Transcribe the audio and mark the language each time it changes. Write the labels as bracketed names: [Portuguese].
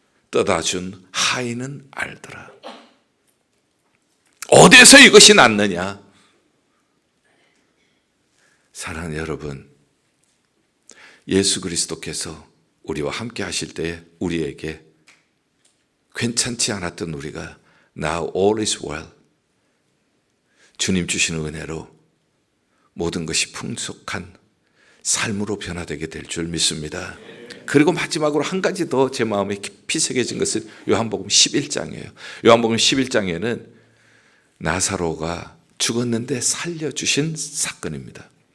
[Korean] 떠다 준 하인은 알더라. 어디서 이것이 났느냐? 사랑하는 여러분, 예수 그리스도께서 우리와 함께 하실 때에 우리에게 괜찮지 않았던 우리가 [English] Now all is well. [Korean] 주님 주시는 은혜로 모든 것이 풍족한 삶으로 변화되게 될 줄 믿습니다. 그리고 마지막으로 한 가지 더 제 마음에 깊이 새겨진 것은 요한복음 11장이에요. 요한복음 11장에는 나사로가 죽었는데 살려주신 사건입니다.